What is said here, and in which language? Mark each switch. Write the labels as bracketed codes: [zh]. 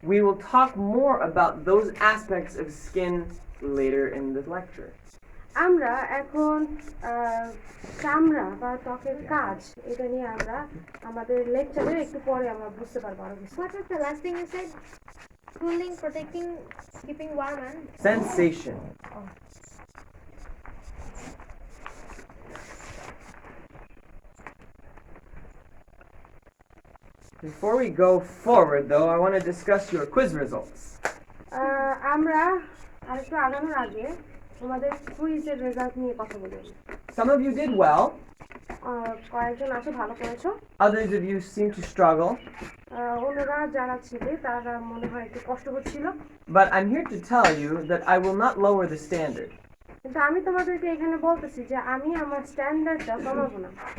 [en] We will talk more about those aspects of skin later in this lecture. [bn] আমরা এখন চামড়া বা ত্বকের কাজ এটা নিয়ে আমরা আমাদের লেকচারে একটু পরে আমরা বুঝতে পারবো আরো বেশি। [en] What was the last thing you said? Cooling, protecting, keeping warm and Sensation. Before we go forward, though, I want to discuss your quiz results. [bn] আমরা আরেকটু আগানোর আগে তোমাদের কুইজের রেজাল্ট নিয়ে কথা বলি। [en] Some of you did well. [bn] কয়েকজন আছে ভালো করেছো। [en] Others of you seem to struggle. [bn] অন্যরা যারা ছিলে তারা মনে হয় একটু কষ্ট হচ্ছিল। [en] But I'm here to tell you that I will not lower the standard. [bn] কিন্তু আমি তোমাদেরকে এখানে বলতেছি যে আমি আমার স্ট্যান্ডার্ডটা কমাবো না।